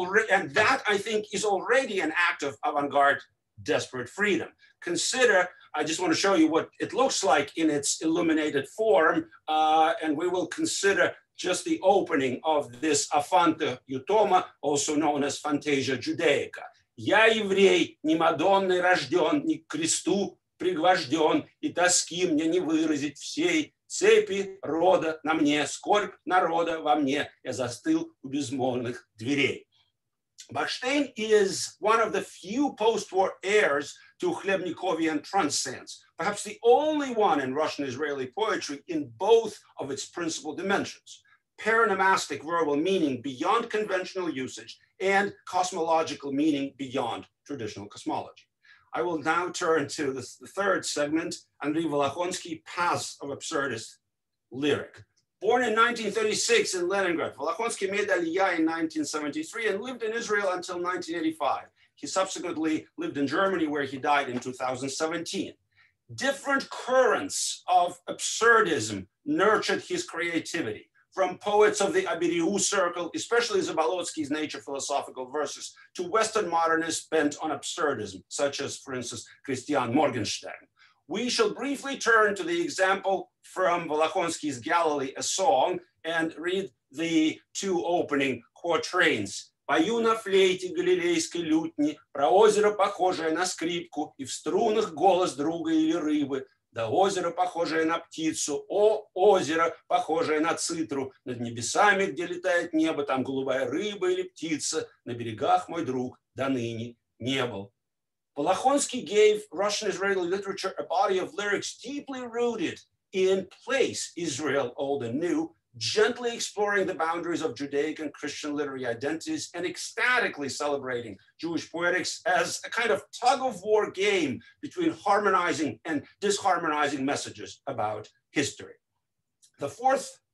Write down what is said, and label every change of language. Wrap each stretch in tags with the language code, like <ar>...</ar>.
<en>And that, I think, is already an act of avant-garde desperate freedom. Consider, I just want to show you what it looks like in its illuminated form, and we will consider just the opening of this Афанта Ютома, also known as Fantasia Judaica.</en> <ru>Я еврей, ни Мадонной рожден, ни к кресту пригвожден, и тоски мне не выразить всей цепи рода на мне, скорбь народа во мне, я застыл у безмолвных дверей.</ru> <en>Bachstein is one of the few post-war heirs to Khlebnikovian transcends, perhaps the only one in Russian-Israeli poetry in both of its principal dimensions: paronomastic verbal meaning beyond conventional usage and cosmological meaning beyond traditional cosmology. I will now turn to the third segment, Andrei Volokhonsky, Paths of Absurdist Lyric. Born in 1936 in Leningrad, Volokhonsky made Aliyah in 1973 and lived in Israel until 1985. He subsequently lived in Germany, where he died in 2017. Different currents of absurdism nurtured his creativity, from poets of the Abiriu circle, especially Zabolotsky's nature philosophical verses, to Western modernists bent on absurdism, such as, for instance, Christian Morgenstern. We shall briefly turn to the example from Volokhonsky's Galilee, a song, and read the two opening quatrains.</en> <ru>Пою на флейте галилейской лютни, про озеро, похожее на скрипку, и в струнах голос друга или рыбы. Да озеро, похожее на птицу, о, озеро, похожее на цитру. Над небесами, где летает небо, там голубая рыба или птица. На берегах, мой друг, до ныне не был.</ru> <en>Volokhonsky gave Russian-Israeli literature a body of lyrics deeply rooted in place, Israel old and new, gently exploring the boundaries of Judaic and Christian literary identities and ecstatically celebrating Jewish poetics as a kind of tug-of-war game between harmonizing and disharmonizing messages about history. The fourth</en>